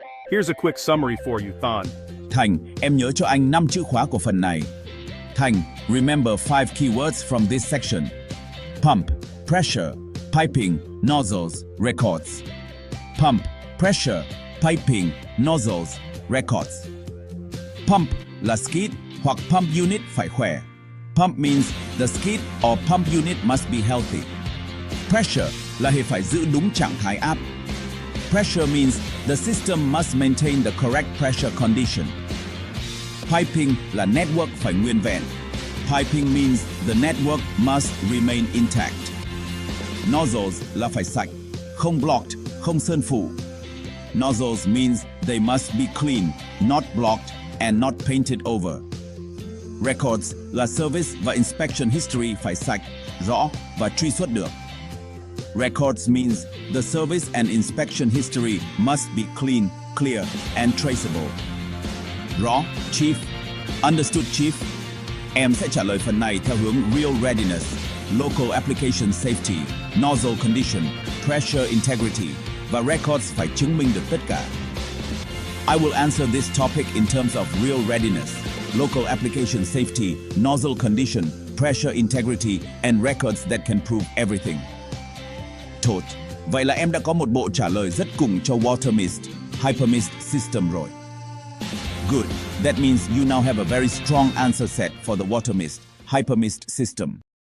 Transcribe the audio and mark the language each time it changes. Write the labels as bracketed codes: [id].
[en] Here's a quick summary for you, Than. [vi] Thành, em nhớ cho anh 5 chữ khóa của phần này. [en] Thành, remember 5 keywords from this section. Pump, pressure, piping, nozzles, records. Pump, pressure, piping, nozzles, records. [vi] Pump là skid hoặc pump unit phải khỏe. [en] Pump means the skid or pump unit must be healthy. [vi] Pressure là hệ phải giữ đúng trạng thái áp. [en] Pressure means the system must maintain the correct pressure condition. [vi] Piping là network phải nguyên vẹn. [en] Piping means the network must remain intact. [vi] Nozzles là phải sạch, không blocked, không sơn phủ. [en] Nozzles means they must be clean, not blocked, and not painted over. [vi] Records là service và inspection history phải sạch, rõ và truy xuất được. [en] Records means the service and inspection history must be clean, clear, and traceable. [vi] Rõ, Chief. [en] Understood, Chief. [vi] Em sẽ trả lời phần này theo hướng Real Readiness, Local Application Safety, Nozzle Condition, Pressure Integrity, và Records phải chứng minh được tất cả. [en] I will answer this topic in terms of Real Readiness, Local Application Safety, Nozzle Condition, Pressure Integrity, and Records that can prove everything. [vi] Tốt, vậy là em đã có một bộ trả lời rất cùng cho WaterMist, Hypermist system rồi. [en] Good, that means you now have a very strong answer set for the WaterMist, Hypermist system.